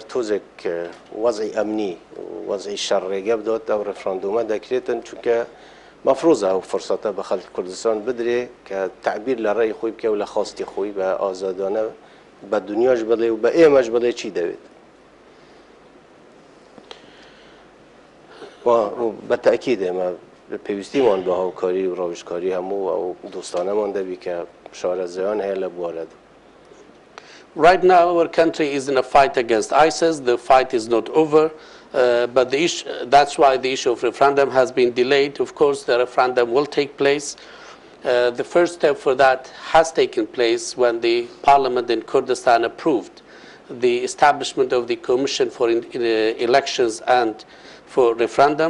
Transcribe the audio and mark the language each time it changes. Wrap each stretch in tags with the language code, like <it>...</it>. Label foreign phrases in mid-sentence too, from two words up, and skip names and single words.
<ckb>تۆزێک وەزعی ئەمنی وەزعی شەڕ ڕێگە بدات ئەو ڕەفراندۆمە دەکرێتن چونکە مەفرۆزە ئەو فرسەتە بە خەڵکی کوردستان بدرێ کە تعبیر لە ڕێی خۆی بکە و لە خاستی خۆی بە ئازادانە بە دنیاش بڵێ و بە ئێمەش بڵێ چی دەوێت بە تەئکید ئێمە پێویستیمان بە هاوکاری و ڕاوێژکاری هەموو ئەو دۆستانەمان دەبی کە شارەزایان هەیە لە بوارەدا.</ckb> <en>Right now, our country is in a fight against ISIS. The fight is not over, but that's why the issue of referendum has been delayed. Of course, the referendum will take place. The first step for that has taken place when the parliament in Kurdistan approved the establishment of the Commission for Elections and for Referendum.</en>